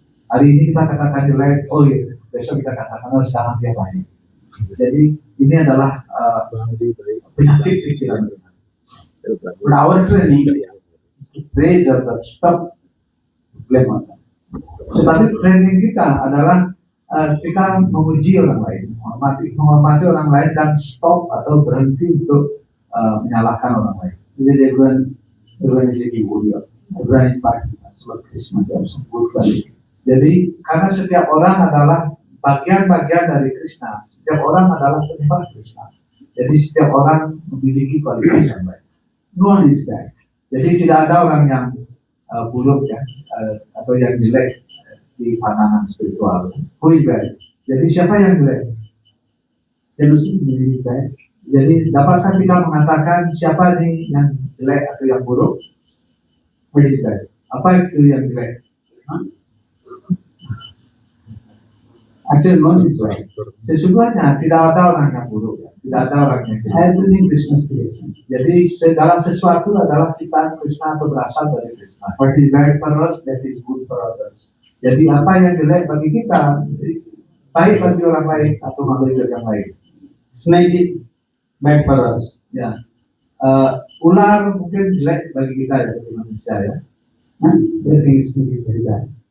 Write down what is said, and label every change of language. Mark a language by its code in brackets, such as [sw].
[id] Hari ini kita katakan jelek, oh iya, besok kita katakan sekarang dia baik. Jadi ini adalah penyakit pikiran. [en] But our training, praise or stop blame on them. [id] Tetapi training kita adalah kita memuji orang lain, menghormati orang lain dan stop atau berhenti untuk menyalahkan orang lain. [en] Because everyone is a warrior. Everyone is participants of Krishna. They have some good quality. [id] Jadi karena setiap orang adalah bagian-bagian dari Krishna, setiap orang adalah penyembah Krishna. Jadi setiap orang memiliki kualitas yang baik. [en] No one is bad. [id] Jadi tidak ada orang yang buruk ya, atau yang jelek di pandangan spiritual. [en] Who is bad? [id] Jadi siapa yang jelek? [en] Can you see who is bad? [id] Jadi dapatkah kita mengatakan siapa nih yang jelek atau yang buruk? [en] What is bad? [id] Apa itu yang jelek? [en] Actually, no one is bad. [id] Sesungguhnya tidak ada orang yang buruk, ya. Tidak ada orang yang jelek. [en] Everything Krishna's creation. [id] Jadi segala sesuatu adalah ciptaan Krishna atau berasal dari Krishna. [en] What is bad for us, that is good for others. [id] Jadi apa yang jelek bagi kita, baik bagi orang lain atau makhluk yang lain. [en] Snake is bad for us. [id] Ya, Ular mungkin jelek bagi kita ya, bagi manusia ya. [en] Very snake very bad.